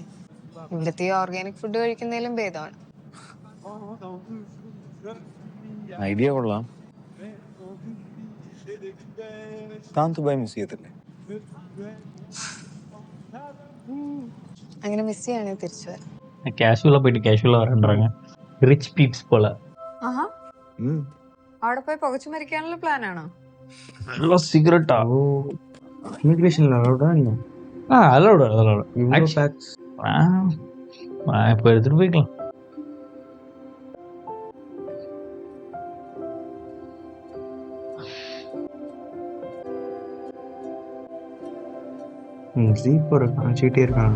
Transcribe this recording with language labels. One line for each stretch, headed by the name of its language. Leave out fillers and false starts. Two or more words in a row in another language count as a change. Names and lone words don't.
Malayalam: ഇവിടുത്തെ ഓർഗാനിക് ഫുഡ് കഴിക്കുന്നതിലും ഭേദമാണ്. ഐഡിയ കൊള്ളാം. താൻ ദുബായ് മിസ് ചെയ്യത്തില്ലേ? അങ്ങനെ മിസ് ചെയ്യുകയാണെങ്കിൽ തിരിച്ചു വരാം.
Tamil: கேஷுவலாக போயிட்டு கேஷுவலாக வரேன்றாங்க.
English: rich peeps
Tamil: போல.
Malayalam: ആഹാ അവിടെ പോയി പുകച്ചു മരിക്കാനുള്ള പ്ലാൻ ആണോ?
Tamil: நல்லா சிகரெட்டா? ஓ இமிக்ரேஷனில் அலோடா என்ன? அதோட இவ்வளோ பேக்ஸ் இப்போ எடுத்துகிட்டு போய்க்கலாம். ஸ்லீப்பர் அனுப்பிச்சிக்கிட்டே இருக்காங்க.